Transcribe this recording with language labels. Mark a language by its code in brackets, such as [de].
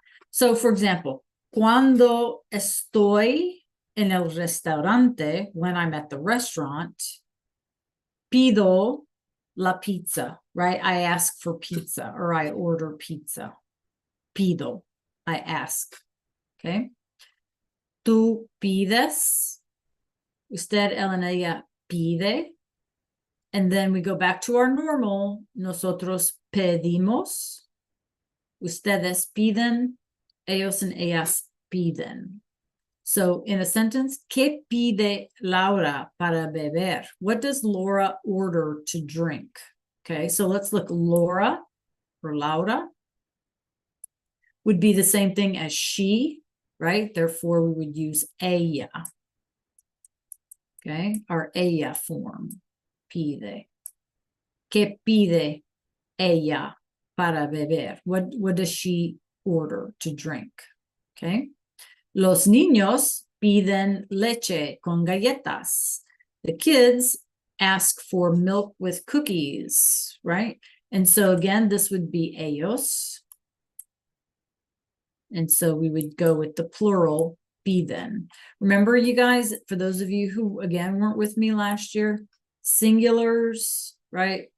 [en] So for example, [es] cuando estoy en el restaurante, [en] when I'm at the restaurant, [es] pido la pizza, [en] right? I ask for pizza, or I order pizza. Pido, I ask, okay? [es] Tú pides, usted, él, and ella pide. [en] And then we go back to our normal, [es] nosotros pedimos, ustedes piden, ellos and ellas piden. [en] So in a sentence, [es] ¿qué pide Laura para beber? [en] What does Laura order to drink? Okay, so let's look. Laura or Laura would be the same thing as she, right? Therefore, we would use ella. Okay, our ella form, pide. [es] ¿Qué pide ella para beber? [en] What does she order to drink? Okay. [es] Los niños piden leche con galletas. [en] The kids ask for milk with cookies, right? And so again, this would be ellos. And so we would go with the plural, piden. Remember, you guys, for those of you who, again, weren't with me last year, singulars, right?